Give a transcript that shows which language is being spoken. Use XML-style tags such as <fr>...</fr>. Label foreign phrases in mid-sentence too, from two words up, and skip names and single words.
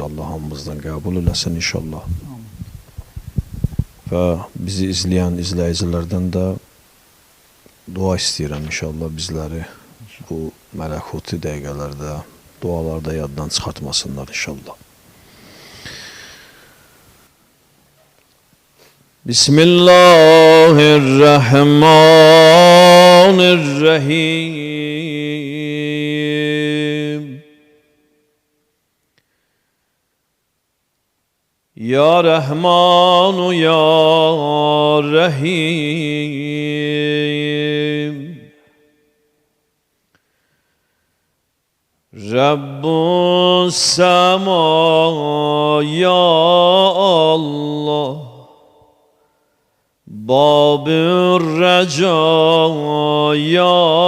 <az>Allah hamımızdan qəbul eləsin inşallah. Və bizi izləyən izləyicilərdən də dua istəyirəm inşallah bizləri bu mələkuti dəqiqələrdə, dualarda yaddan çıxartmasınlar inşallah.</az> <ar>Bismillahirrahmanirrahim. يا رحمن يا رحيم. رب السماء يا الله باب الرجاء يا</ar>